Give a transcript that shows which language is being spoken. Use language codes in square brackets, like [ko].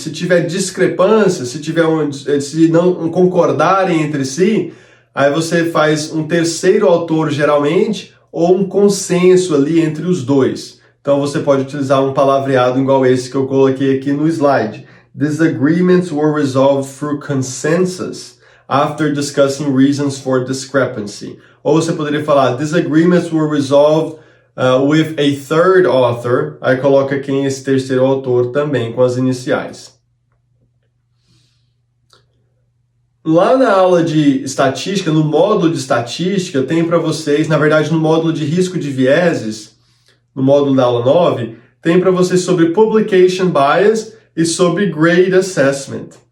[pt] Se tiver discrepância, se não concordarem entre si, aí você faz um terceiro autor geralmente, ou um consenso ali entre os dois. Então você pode utilizar um palavreado igual esse que eu coloquei aqui no slide. [en] Disagreements were resolved through consensus after discussing reasons for discrepancy. [pt] Ou você poderia falar, disagreements were resolved with a third author. Aí coloca quem é esse terceiro autor também, com as iniciais. Lá na aula de estatística, no módulo de estatística, tem para vocês, na verdade no módulo de risco de vieses, no módulo da aula 9, tem para vocês sobre publication bias e sobre grade assessment.